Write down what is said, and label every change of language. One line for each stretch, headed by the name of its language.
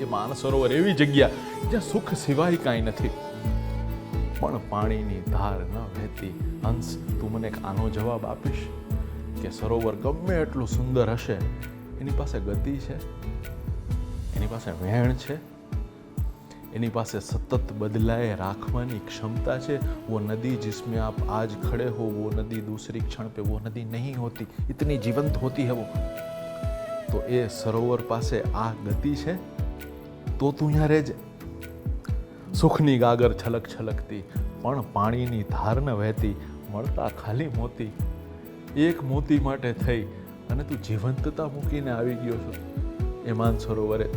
Gujarati: એ માનસરોવર એવી જગ્યા જ્યાં સુખ સિવાય કાંઈ નથી, પણ પાણીની ધાર ન વહેતી. હંસ, તું મને એક આનો જવાબ આપીશ કે સરોવર ગમે એટલું સુંદર હશે, એની પાસે ગતિ છે, એની પાસે વહેણ છે, એની પાસે સતત બદલાए રાખવાની ક્ષમતા છે.
Hindi: वो नदी जिसमें आप आज खड़े हो, वो नदी दूसरी क्षण पे वो नदी नहीं होती, इतनी जीवंत होती है वो.
Gujarati: तो એ સરોવર પાસે આ ગતિ છે તો તું અહીંયા રહેજે. સુખની ગાગર છલક છલકતી, પણ પાણીની ધાર ન વહેતી, મળતા ખાલી મોતી. એક મોતી માટે થઈ અને તું જીવંતતા મૂકીને આવી ગયો છો એ માનસરોવરે.